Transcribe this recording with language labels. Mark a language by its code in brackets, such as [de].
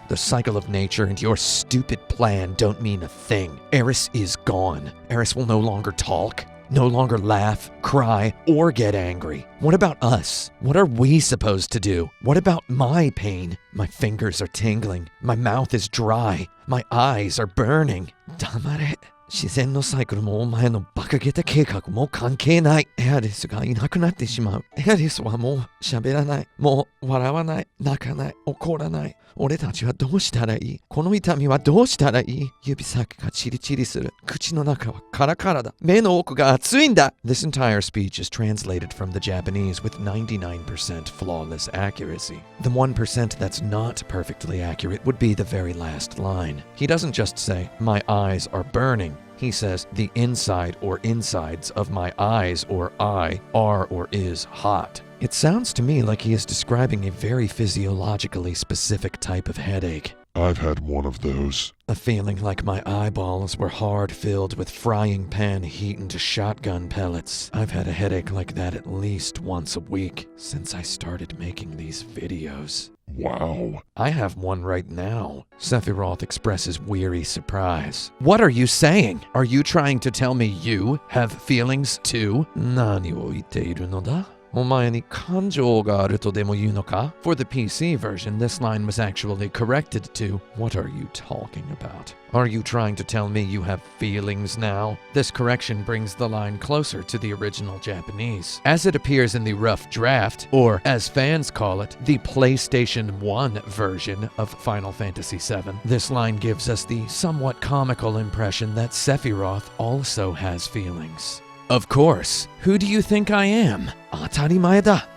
[en] The cycle of nature and your stupid plan don't mean a thing. Eris is gone. Eris will no longer talk, no longer laugh, cry, or get angry. What about us? What are we supposed to do? What about my pain? My fingers are tingling. My mouth is dry. My eyes are burning. [ja] Damare. 自然のサイクルもお前の馬鹿げた計画も関係ない。エアリスがいなくなってしまう。エアリスはもう喋らない。もう笑わない。泣かない。怒らない。俺たちはどうしたらいい？この痛みはどうしたらいい？指先がチリチリする。口の中はカラカラだ。目の奥が熱いんだ。 [en] This entire speech is translated from the Japanese with 99% flawless accuracy. The 1% that's not perfectly accurate would be the very last line. He doesn't just say, "My eyes are burning." He says, "The inside or insides of my eyes or eye are or is hot." It sounds to me like he is describing a very physiologically specific type of headache. I've had one of those. A feeling like my eyeballs were hard filled with frying pan heat into shotgun pellets. I've had a headache like that at least once a week since I started making these videos. Wow. I have one right now. Sephiroth expresses weary surprise. What are you saying? Are you trying to tell me you have feelings too? [ja] 何を言っているのだ? お前に感情があるとでも言うのか? [en] For the PC version, this line was actually corrected to, "What are you talking about? Are you trying to tell me you have feelings now?" This correction brings the line closer to the original Japanese. As it appears in the rough draft, or as fans call it, the PlayStation 1 version of Final Fantasy VII, this line gives us the somewhat comical impression that Sephiroth also has feelings. Of course. Who do you think I am? [ja] 当たり前だ。